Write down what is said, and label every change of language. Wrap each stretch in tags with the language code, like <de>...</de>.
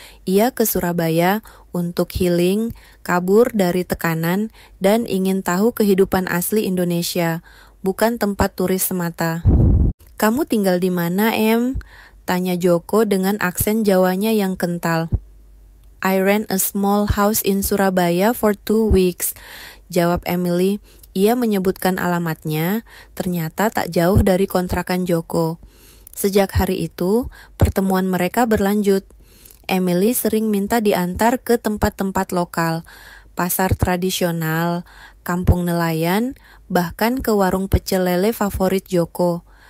<id>Ia ke Surabaya untuk healing, kabur dari tekanan, dan ingin tahu kehidupan asli Indonesia, bukan tempat turis semata. "Kamu tinggal di mana, Em?" tanya Joko dengan aksen Jawanya yang kental.</id> <en>"I rent a small house in Surabaya for 2 weeks," jawab Emily.</en> <id>Ia menyebutkan alamatnya, ternyata tak jauh dari kontrakan Joko. Sejak hari itu, pertemuan mereka berlanjut. Emily sering minta diantar ke tempat-tempat lokal, pasar tradisional, kampung nelayan, bahkan ke warung pecel lele favorit Joko.</id>